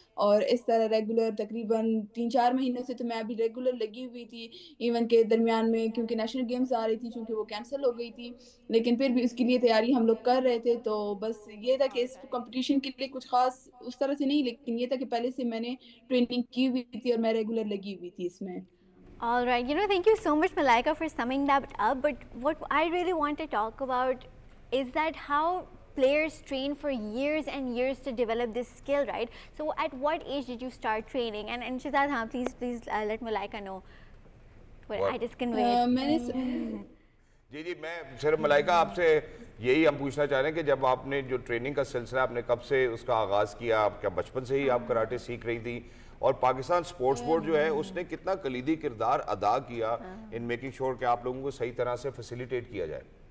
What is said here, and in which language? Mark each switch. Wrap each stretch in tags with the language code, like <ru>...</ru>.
<hi>और इस तरह रेगुलर तकरीबन 3-4 महीनों से तो मैं अभी रेगुलर लगी हुई थी. इवन के दरमियान में क्योंकि नेशनल गेम्स आ रही थी, चूँकि वो कैंसिल हो गई थी, लेकिन फिर भी उसके लिए तैयारी हम लोग कर रहे थे. तो बस ये था कि इस कंपटीशन के लिए कुछ ख़ास उस तरह से नहीं, लेकिन ये था कि पहले से मैंने ट्रेनिंग की हुई थी और मैं रेगुलर लगी हुई थी इसमें.</hi> <en>All right, you know, thank you so much, Malaika, for summing that up. But what I really want to talk about is that how players train for years and years to develop this skill, right? So at what age did you start training? And Shahzad, please let Malaika know. What? I just can wait.</en> <hi>जी मैं सिर्फ मलाइका आपसे यही हम पूछना चाह रहे हैं कि जब आपने जो ट्रेनिंग का सिलसिला आपने कब से उसका आगाज़ किया? आप क्या बचपन से ही आप कराटे सीख रही थी? और पाकिस्तान स्पोर्ट्स बोर्ड जो है उसने कितना कलीदी किरदार अदा किया</hi> <en>in making sure</en> <hi>कि आप लोगों को सही तरह से फैसिलिटेट किया जाए?</hi>